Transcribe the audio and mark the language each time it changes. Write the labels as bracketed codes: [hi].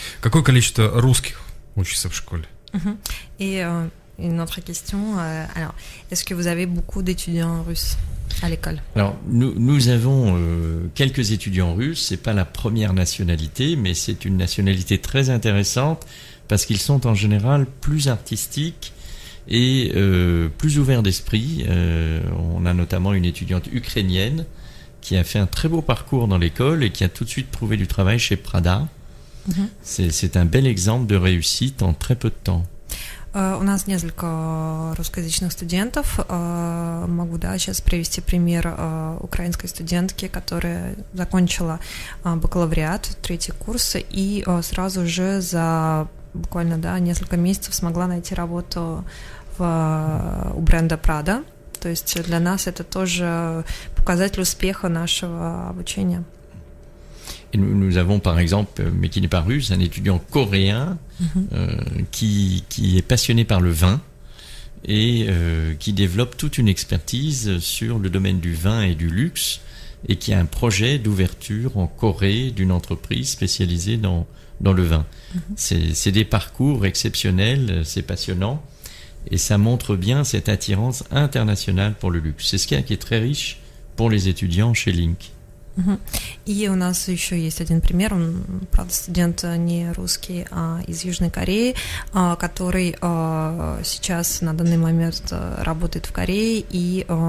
[ru] Какое количество русских учится в школе? [fr] Et une autre question. Alors, est-ce que vous avez beaucoup d'étudiants russes à l'école? Alors, nous avons quelques étudiants russes. C'est pas la première nationalité, mais c'est une nationalité très intéressante parce qu'ils sont en général plus artistiques et plus ouverts d'esprit. On a notamment une étudiante ukrainienne qui a fait un très beau parcours dans l'école et qui a tout de suite trouvé du travail chez Prada. C'est un bel exemple de réussite en très peu de temps. [ru] У нас несколько русскоязычных студентов. Могу, да, сейчас привести пример украинской студентки, которая закончила бакалавриат, 3-й курс, и сразу же за буквально, да, несколько месяцев смогла найти работу у бренда Prada. То есть для нас это тоже показатель успеха нашего обучения. [fr] Et nous avons par exemple, mais qui n'est pas russe, un étudiant coréen qui est passionné par le vin et qui développe toute une expertise sur le domaine du vin et du luxe et qui a un projet d'ouverture en Corée d'une entreprise spécialisée dans le vin. C'est des parcours exceptionnels, c'est passionnant. Et ça montre bien cette attirance internationale pour le luxe. C'est ce qui est très riche pour les étudiants chez Link. [ru] И у нас еще есть один пример, он, правда, студент не русский, а из Южной Кореи, который сейчас на данный момент работает в Корее и